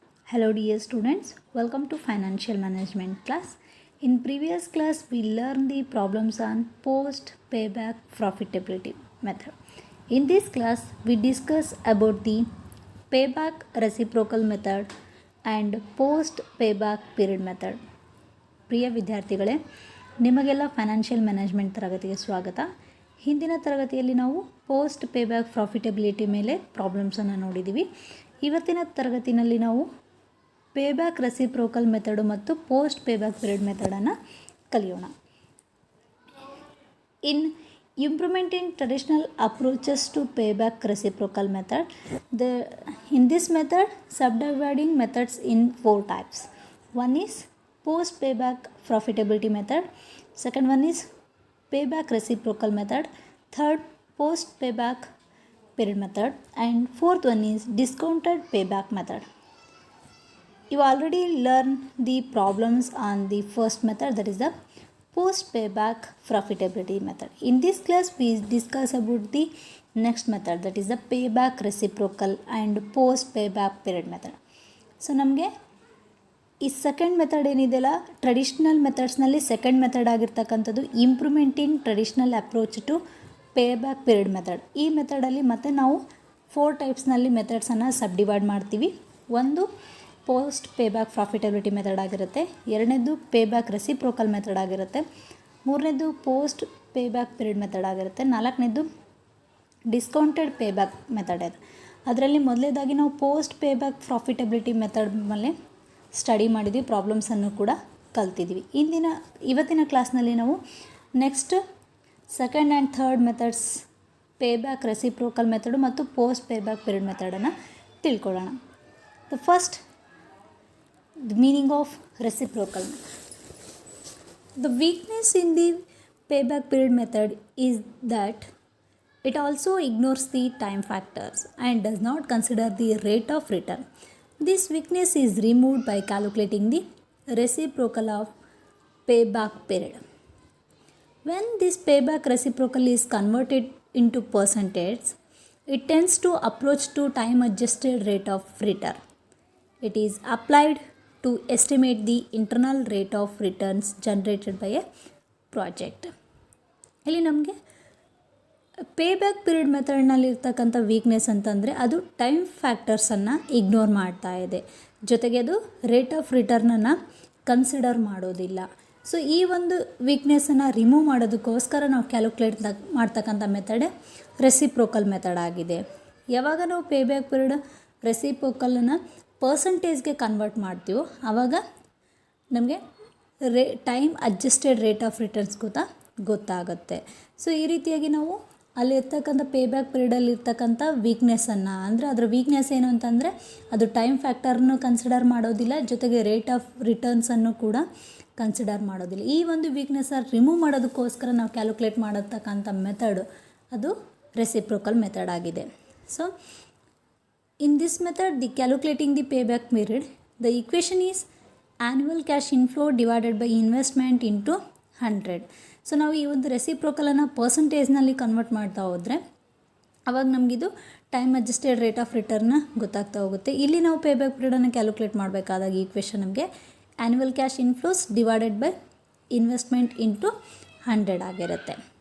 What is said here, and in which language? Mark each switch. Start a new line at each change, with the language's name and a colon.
English: Hello dear students, welcome to financial management class. In previous class we learned the problems on post payback profitability method. In this class we discuss about the payback reciprocal method and post payback period method.
Kannada: ಪ್ರಿಯ ವಿದ್ಯಾರ್ಥಿಗಳೇ, ನಿಮಗೆಲ್ಲ financial management ತರಗತಿಗೆ ಸ್ವಾಗತ. ಹಿಂದಿನ ತರಗತಿಯಲ್ಲಿ ನಾವು post ಪೇಬ್ಯಾಕ್ profitability ಮೇಲೆ ಪ್ರಾಬ್ಲಮ್ಸನ್ನು ನೋಡಿದ್ದೀವಿ. ಇವತ್ತಿನ ತರಗತಿಯಲ್ಲಿ ನಾವು ಪೇಬ್ಯಾಕ್ ರೆಸಿಪ್ರೋಕಲ್ ಮೆಥಡು ಮತ್ತು ಪೋಸ್ಟ್ ಪೇಬ್ಯಾಕ್ ಪೀರಿಯಡ್ ಮೆಥಡನ್ನು ಕಲಿಯೋಣ.
English: In implementing traditional approaches to payback reciprocal method, in this method subdividing methods in 4 types. One is post payback profitability method, second one is payback reciprocal method, third post payback period method, and fourth one is discounted payback method. You already learned the problems on the first method, that is the post payback profitability method. In this class we discuss about the next method, that is the payback reciprocal and post payback period method.
Kannada: So ನಮಗೆ ಈ second method ಏನಿದೆಯಲ್ಲ, traditional ಮೆಥಡ್ಸ್ನಲ್ಲಿ second method ಆಗಿರ್ತಕ್ಕಂಥದ್ದು improvement in traditional approach to ಪೇಬ್ಯಾಕ್ period method. ಈ ಮೆಥಡಲ್ಲಿ ಮತ್ತೆ ನಾವು 4 ಟೈಪ್ಸ್ನಲ್ಲಿ ಮೆಥಡ್ಸನ್ನು ಸಬ್ಡಿವೈಡ್ ಮಾಡ್ತೀವಿ. ಒಂದು post ಪೇಬ್ಯಾಕ್ profitability method ಆಗಿರುತ್ತೆ, ಎರಡನೇದು ಪೇಬ್ಯಾಕ್ ರೆಸಿಪ್ರೋಕಲ್ ಮೆಥಡ್ ಆಗಿರುತ್ತೆ, ಮೂರನೇದು ಪೋಸ್ಟ್ ಪೇಬ್ಯಾಕ್ ಪೀರಿಯಡ್ ಮೆಥಡ್ ಆಗಿರುತ್ತೆ, ನಾಲ್ಕನೇದು ಡಿಸ್ಕೌಂಟೆಡ್ ಪೇಬ್ಯಾಕ್ ಮೆಥಡ್ ಇದೆ. ಅದರಲ್ಲಿ ಮೊದಲನೇದಾಗಿ ನಾವು ಪೋಸ್ಟ್ ಪೇಬ್ಯಾಕ್ ಪ್ರಾಫಿಟಬಿಲಿಟಿ ಮೆಥಡ್ ಮೇಲೆ ಸ್ಟಡಿ ಮಾಡಿದ್ವಿ, ಪ್ರಾಬ್ಲಮ್ಸನ್ನು ಕೂಡ ಕಲ್ತಿದ್ವಿ. ಇವತ್ತಿನ ಕ್ಲಾಸ್ನಲ್ಲಿ ನಾವು next second and third methods ಪೇಬ್ಯಾಕ್ reciprocal method ಮತ್ತು ಪೋಸ್ಟ್ ಪೇಬ್ಯಾಕ್ ಪೀರಿಯಡ್ ಮೆಥಡನ್ನು ತಿಳ್ಕೊಳ್ಳೋಣ.
English: The first, the meaning of reciprocal method. The weakness in the payback period method is that it also ignores the time factors and does not consider the rate of return. This weakness is removed by calculating the reciprocal of payback period. When this payback reciprocal is converted into percentage, it tends to approach to time adjusted rate of return. It is applied to estimate the internal rate of returns generated by a project.
Kannada: ಇಲ್ಲಿ ನಮಗೆ ಪೇಬ್ಯಾಕ್ period ಮೆಥಡ್ನಲ್ಲಿ ಇರ್ತಕ್ಕಂಥ weakness ಅಂತಂದರೆ ಅದು time ಫ್ಯಾಕ್ಟರ್ಸನ್ನು ignore ಮಾಡ್ತಾ ಇದೆ, ಜೊತೆಗೆ ಅದು rate of ರಿಟರ್ನನ್ನು consider ಮಾಡೋದಿಲ್ಲ. ಸೊ ಈ ಒಂದು ವೀಕ್ನೆಸ್ಸನ್ನು ರಿಮೂವ್ ಮಾಡೋದಕ್ಕೋಸ್ಕರ ನಾವು ಕ್ಯಾಲ್ಕುಲೇಟ್ ಮಾಡ್ತಕ್ಕಂಥ ಮೆಥಡೇ ರೆಸಿಪ್ರೋಕಲ್ ಮೆಥಡ್ ಆಗಿದೆ. ಯಾವಾಗ ನಾವು ಪೇಬ್ಯಾಕ್ ಪೀರಿಯಡ್ ರೆಸಿಪ್ರೋಕಲನ್ನು ಪರ್ಸಂಟೇಜ್ಗೆ ಕನ್ವರ್ಟ್ ಮಾಡ್ತೀವೋ ಆವಾಗ ನಮಗೆ time adjusted rate of returns ಗೊತ್ತಾಗುತ್ತೆ. ಸೊ ಈ ರೀತಿಯಾಗಿ ನಾವು ಅಲ್ಲಿರ್ತಕ್ಕಂಥ ಪೇಬ್ಯಾಕ್ ಪೀರಿಯಡಲ್ಲಿ ಇರ್ತಕ್ಕಂಥ ವೀಕ್ನೆಸ್ಸನ್ನು, ಅಂದರೆ ಅದರ ವೀಕ್ನೆಸ್ ಏನು ಅಂತಂದರೆ ಅದು ಟೈಮ್ ಫ್ಯಾಕ್ಟರ್ನು ಕನ್ಸಿಡರ್ ಮಾಡೋದಿಲ್ಲ, ಜೊತೆಗೆ ರೇಟ್ ಆಫ್ ರಿಟರ್ನ್ಸನ್ನು ಕೂಡ ಕನ್ಸಿಡರ್ ಮಾಡೋದಿಲ್ಲ. ಈ ಒಂದು ವೀಕ್ನೆಸ್ಸನ್ನು ರಿಮೂವ್ ಮಾಡೋದಕ್ಕೋಸ್ಕರ ನಾವು ಕ್ಯಾಲ್ಕುಲೇಟ್ ಮಾಡತಕ್ಕಂಥ ಮೆಥಡ್ ಅದು ರೆಸಿಪ್ರೋಕಲ್ ಮೆಥಡ್ ಆಗಿದೆ.
English: So in this method, the calculating the payback period, the equation is annual cash inflow divided by investment into 100.
Kannada: So ನಾವು ಈ ಒಂದು ರೆಸಿಪ್ರೋಕಲನ್ನು ಪರ್ಸಂಟೇಜ್ನಲ್ಲಿ ಕನ್ವರ್ಟ್ ಮಾಡ್ತಾ ಹೋದರೆ ಅವಾಗ ನಮಗಿದು time adjusted rate of return ಗೊತ್ತಾಗ್ತಾ ಹೋಗುತ್ತೆ. ಇಲ್ಲಿ ನಾವು ಪೇಬ್ಯಾಕ್ ಪೀರಿಯಡನ್ನು ಕ್ಯಾಲ್ಕುಲೇಟ್ ಮಾಡಬೇಕಾದಾಗ ಈ ಈಕ್ವೇಷನ್ ನಮಗೆ annual cash inflows divided by investment into 100 ಆಗಿರುತ್ತೆ.